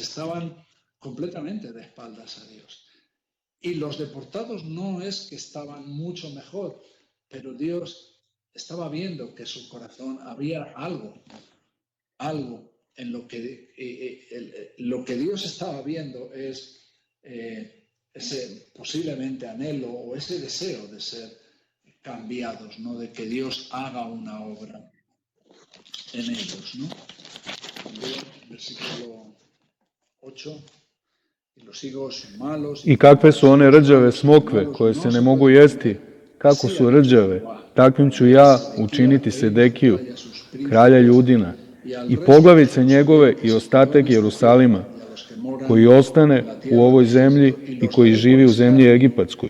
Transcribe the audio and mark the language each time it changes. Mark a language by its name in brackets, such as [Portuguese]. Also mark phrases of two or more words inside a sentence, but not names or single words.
[Spanish] Estaban completamente de espaldas a Dios. Y los deportados no es que estaban mucho mejor, pero Dios estaba viendo que su corazón había algo en lo que Dios estaba viendo es ese posiblemente anhelo o ese deseo de ser cambiados, ¿no? De que Dios haga una obra en ellos, ¿no? Versículo 8. [Serbian] I kakve su one rđave smokve koje se ne mogu jesti, kako su rđave, takvim ću ja učiniti Sedekiju, kralja Judina, i poglavice njegove i ostatak Jerusalima, koji ostane u ovoj zemlji i koji živi u zemlji Egipatskoj.